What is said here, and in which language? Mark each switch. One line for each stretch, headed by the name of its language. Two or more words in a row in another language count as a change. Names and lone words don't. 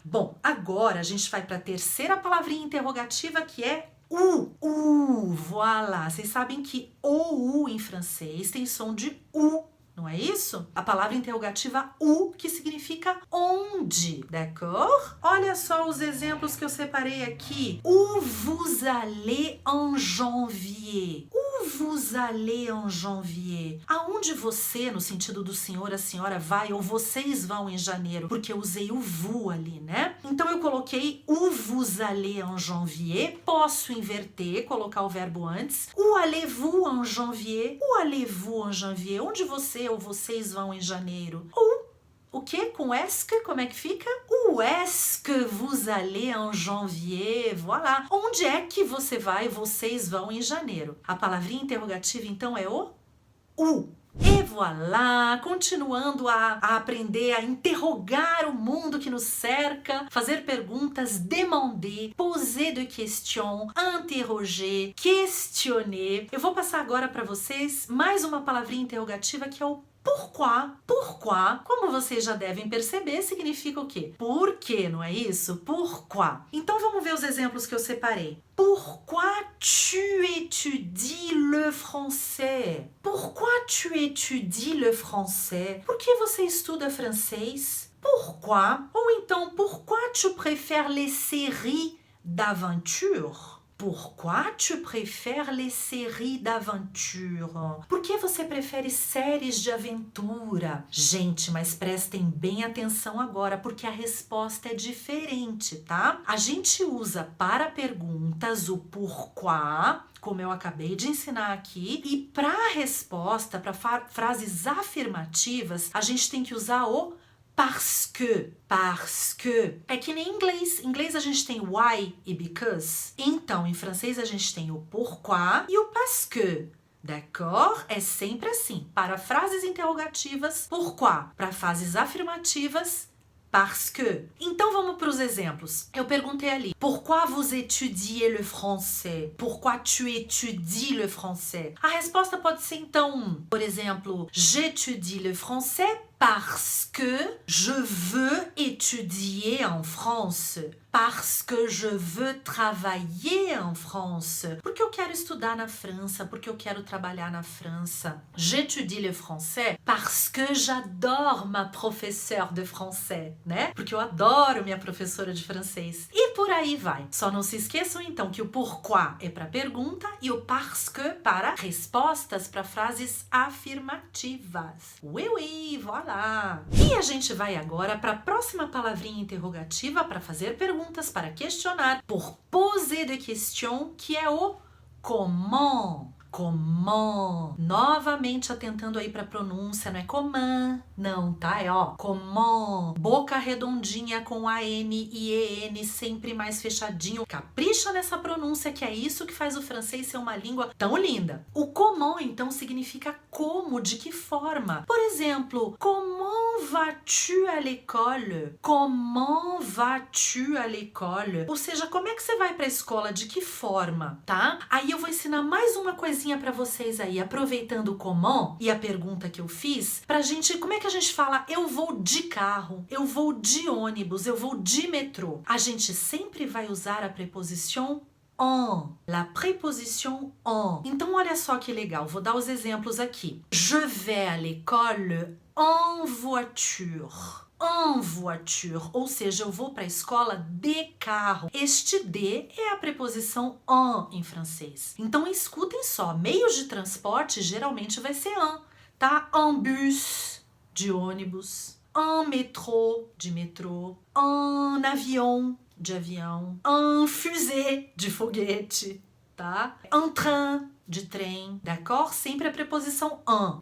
Portuguese: Bom, agora a gente vai para a terceira palavrinha interrogativa, que é voilà. Vocês sabem que o U em francês tem som de U, não é isso? A palavra interrogativa U, que significa onde, d'accord? Olha só os exemplos que eu separei aqui.
French: Où vous allez en janvier? Où vous allez en janvier?
Portuguese: Aonde você, no sentido do senhor, a senhora vai, ou vocês vão em janeiro, porque eu usei o vous ali, né? Então eu coloquei
French: où vous allez en janvier.
Portuguese: Posso inverter, colocar o verbo antes.
French: Où allez-vous en janvier? Où allez-vous en janvier?
Portuguese: Onde você ou vocês vão em janeiro? Ou o que? Com est que? Como é que fica?
French: Où est-ce que vous allez en janvier? Voilà.
Portuguese: Onde é que você vai, vocês vão em janeiro? A palavrinha interrogativa, então, é o où. E voilà! Continuando a aprender a interrogar o mundo que nos cerca, fazer perguntas,
French: demander, poser de questions, interroger, questionner.
Portuguese: Eu vou passar agora para vocês mais uma palavrinha interrogativa, que é o pourquoi. Pourquoi, como vocês já devem perceber, significa o quê? Por quê, não é isso? Pourquoi. Então vamos ver os exemplos que eu separei.
French: Pourquoi tu étudies le français? Pourquoi tu étudies le français?
Portuguese: Por que você estuda francês? Pourquoi? Ou então,
French: pourquoi tu préfères les séries d'aventure? Pourquoi tu préfères les séries d'aventure?
Portuguese: Por que você prefere séries de aventura? Gente, mas prestem bem atenção agora, porque a resposta é diferente, tá? A gente usa para perguntas o pourquoi, como eu acabei de ensinar aqui, e para a resposta, para frases afirmativas, a gente tem que usar o
French: parce que.
Portuguese: É que nem em inglês. Em inglês a gente tem why e because. Então, em francês a gente tem o pourquoi e o
French: parce que.
Portuguese: D'accord? É sempre assim. Para frases interrogativas, pourquoi. Para frases afirmativas,
French: parce que.
Portuguese: Então vamos para os exemplos. Eu perguntei ali,
French: pourquoi vous étudiez le français? Pourquoi tu étudies le français?
Portuguese: A resposta pode ser então, por exemplo,
French: j'étudie le français parce que je veux étudier en France. Parce que je veux travailler en France.
Portuguese: Porque eu quero estudar na França, porque eu quero trabalhar na França.
French: J'étudie le français parce que j'adore ma professeure de français,
Portuguese: né? Porque eu adoro minha professora de francês. E por aí vai. Só não se esqueçam então que o pourquoi é para pergunta e o
French: parce que
Portuguese: para respostas, para frases afirmativas.
French: Oui, oui, voilà.
Portuguese: E a gente vai agora para a próxima palavrinha interrogativa para fazer perguntas, para questionar,
French: pour poser des questions,
Portuguese: que é o comment. Comment. Novamente atentando aí pra pronúncia, não é comment, não, tá? É ó, comment. Boca redondinha com A-N e E-N sempre mais fechadinho. Capricha nessa pronúncia, que é isso que faz o francês ser uma língua tão linda. O comment, então, significa como, de que forma. Por exemplo,
French: comment vas-tu à l'école? Comment vas-tu à l'école?
Portuguese: Ou seja, como é que você vai pra escola? De que forma, tá? Aí eu vou ensinar mais uma coisinha para vocês aí, aproveitando o comment e a pergunta que eu fiz, pra gente, como é que a gente fala eu vou de carro, eu vou de ônibus, eu vou de metrô? A gente sempre vai usar a preposição en,
French: la préposition en.
Portuguese: Então olha só que legal, vou dar os exemplos aqui.
French: Je vais à l'école en voiture. En voiture,
Portuguese: ou seja, eu vou para a escola de carro. Este de é a preposição en em francês. Então escutem só, meios de transporte geralmente vai ser en, tá?
French: En bus,
Portuguese: de ônibus,
French: en métro,
Portuguese: de metrô,
French: en avion,
Portuguese: de avião,
French: en fusée,
Portuguese: de foguete, tá?
French: En train,
Portuguese: de trem, d'accord? Sempre a preposição en.